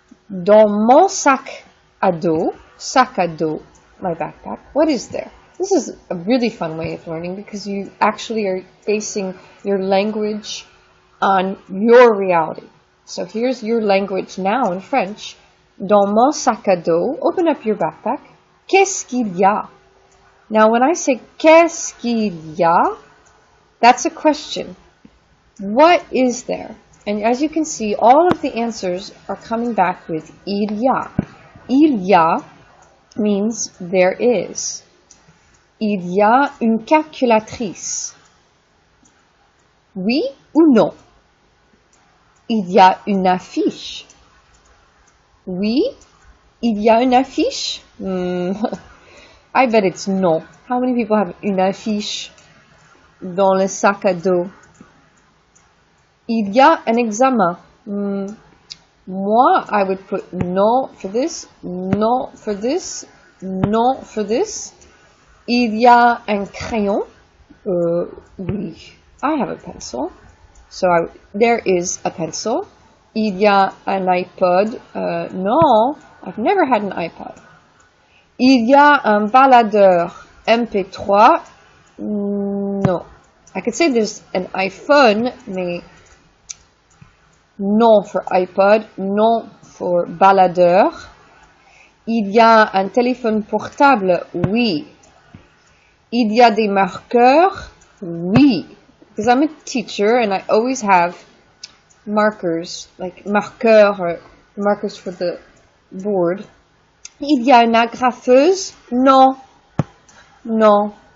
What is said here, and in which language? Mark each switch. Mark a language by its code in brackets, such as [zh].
[fr] Dans mon sac à dos, [en] my backpack, what is there? This is a really fun way of learning because you actually are basing your language on your reality. So here's your language now in French. [fr] Dans mon sac à dos, [en] open up your backpack. [fr] Qu'est-ce qu'il y a? [en] Now when I say [fr] qu'est-ce qu'il y a, [en] that's a question. What is there? And as you can see, all of the answers are coming back with [fr] il y a. Il y a [en] means there is. [fr] Il y a une calculatrice. Oui ou non? Il y a une affiche. Oui, il y a une affiche? [en] I bet it's no. How many people have [fr] une affiche dans le sac à dos? Il y a un examen. [en] Moi, I would put no for this, no for this, no for this. [fr] Il y a un crayon. Oui, [en] I have a pencil. So there is a pencil. [fr] Il y a un iPod. [en] No, I've never had an iPod. [fr] Il y a un baladeur MP3. [en] No. I could say there's an iPhone, [fr] mais non [en] for iPod, [fr] non [en] for baladeur. [fr] Il y a un téléphone portable. Oui. Il y a des marqueurs. Oui. [en] Because I'm a teacher and I always have markers, like marqueurs, or markers for the board. [fr] Il y a une agrafeuse? Non. Non.